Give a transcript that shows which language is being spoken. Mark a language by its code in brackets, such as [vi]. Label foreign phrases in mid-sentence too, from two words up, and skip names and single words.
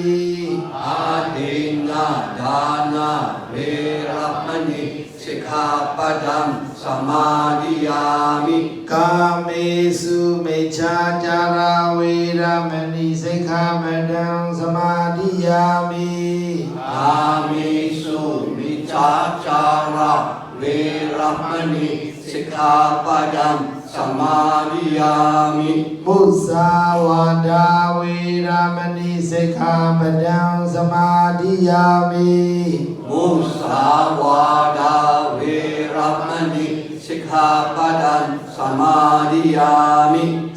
[pi] อาทินนาดานาเวรัมมณีสิกขาปดังสมาธิยามิ กาเมสุมิจฉาจาราเวรามณีสิกขาปดังสมาธิยามิ อามิสุมิจฉาจาราเวรัมมณีสิกขาปดังส samadhiyami. Musawada Veramani Sikkhapadam Samadhiyami. Musawada Veramani Sikkhapadam samadhiyami.